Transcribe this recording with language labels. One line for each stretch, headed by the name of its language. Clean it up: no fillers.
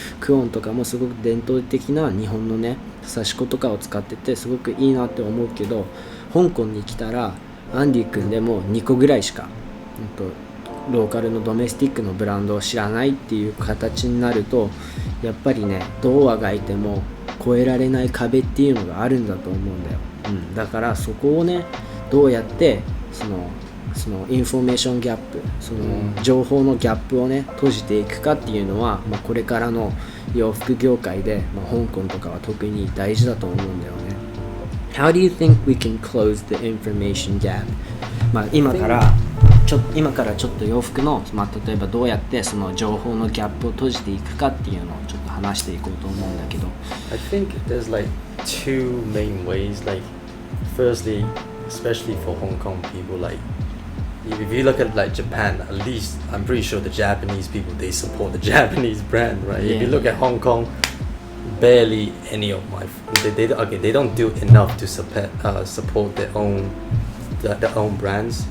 Japanese: クオンとかもすごく伝統的な日本のね刺し子とかを使っててすごくいいなって思うけど、香港に来たらアンディ君でも2個ぐらいしか、ローカルのドメスティックのブランドを知らないっていう形になると、やっぱりね、どうあがいても越えられない壁っていうのがあるんだと思うんだよ。だからそこをね、どうやってそのインフォメーションギャップ、情報のギャップをね閉じていくかっていうのは、これからの洋服業界で、香港とかは特に大事だと思うんだよね。
English: How do you think we can close the information gap?
Japanese: 今からちょっと洋服の、例えばどうやってその情報のギャップを閉じていくかっていうのをちょっと話していこうと思うんだけど。
English: I think there's like two main ways. Like, firstly, especially for Hong Kong people, like if you look at like Japan, at least I'm pretty sure the Japanese people, they support the Japanese brand, right? Yeah. If you look at Hong Kong, barely any of my they don't do enough to support their own brands.